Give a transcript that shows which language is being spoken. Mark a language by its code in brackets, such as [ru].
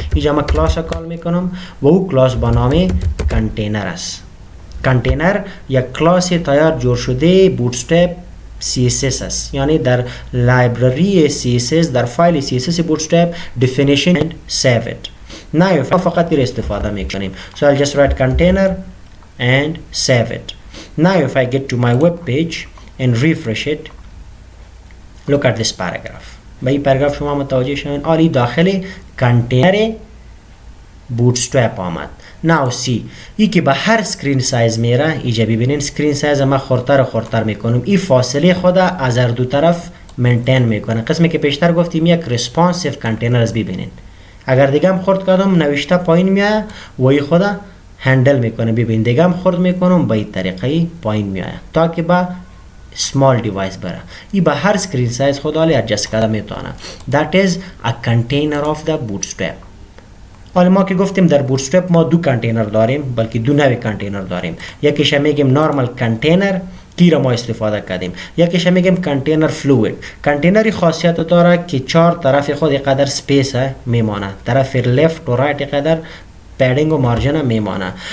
[fa] اینجا ما کلاس را کال میکنم و او کلاس با نام کانتینر است. کانتینر یک کلاس تیار جور شده بوتسترپ CSS است، یعنی در لایبرری CSS در فایل CSS بوتسترپ [en] definition and save it. [fa] نه فقط این استفاده میکنیم. [en] So I'll just write container and save it. Now if I get to my web page and refresh it, look at this paragraph. [fa] به این پاراگراف شما متوجه شوین آری داخل کانتینر بوتسترپ آمد. [en] Now see [fa] ای که به هر سکرین سایز میره اینجا ببینین سکرین سایز ما خورتر و خورتر میکنم. این فاصله خود از هر دو طرف منتین میکنه. قسمی که پیشتر گفتیم یک ریسپانسیو کانتینر از ببینین. اگر دیگه هم خورد کردم نوشته پایین میاد و این خدا هندل میکنه. ببین دیگه هم خورد میکنم به این طریقه پایین میاد تا که با small device بره. این به هر سکرین سایز خود حالی adjust کرده میتونه. [en] That is a container of the bootstrap. [fa] حالا ما که گفتیم در بوتسترپ ما دو کانتینر داریم، بلکه دو نوع کانتینر داریم. یکیش میگیم نورمال کانتینر کی را ما استفاده کردیم، یکیش میگیم کانتینر فلوید. کانتینری خاصیت داره که چهار طرف خود قدر سپیس میمانه، طرف لفت و رایت قدر پدینگ و مارجن میمانه.